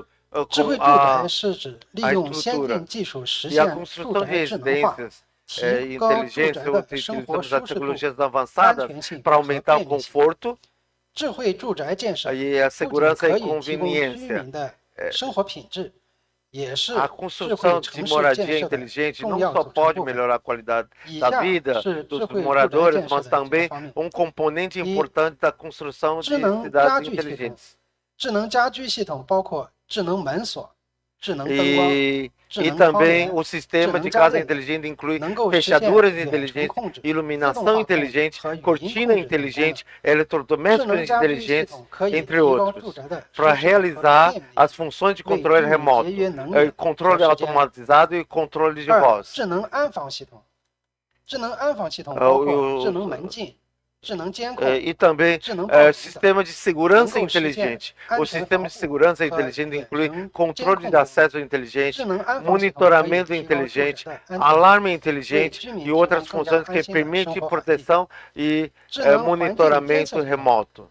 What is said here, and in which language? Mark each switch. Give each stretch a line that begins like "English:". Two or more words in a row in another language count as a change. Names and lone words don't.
Chinese: 智慧住宅是指利用先进技术实现住宅智能化，提高住宅的生活舒适度、安全性和便利性。智慧住宅建设不仅可以提供居民的生活品质。
Portuguese: A construção de moradia inteligente não só pode melhorar a qualidade da vida dos moradores, mas também um componente importante da construção de cidades inteligentes.
Chinese: 智能家居系统包括智能门锁、智能灯光、智能窗帘、
Portuguese: o sistema de casa inteligente inclui fechaduras inteligentes, iluminação inteligente, cortina inteligente, eletrodomésticos inteligentes, entre outros, para realizar as funções de controle remoto, controle automatizado e controle de voz.
Chinese: 智能安防系统，智能安防系统包括智能门禁。
Portuguese: E também sistema de segurança inteligente. O sistema de segurança inteligente inclui controle de acesso inteligente, monitoramento inteligente, alarme inteligente e outras funções que permitem proteção e monitoramento remoto.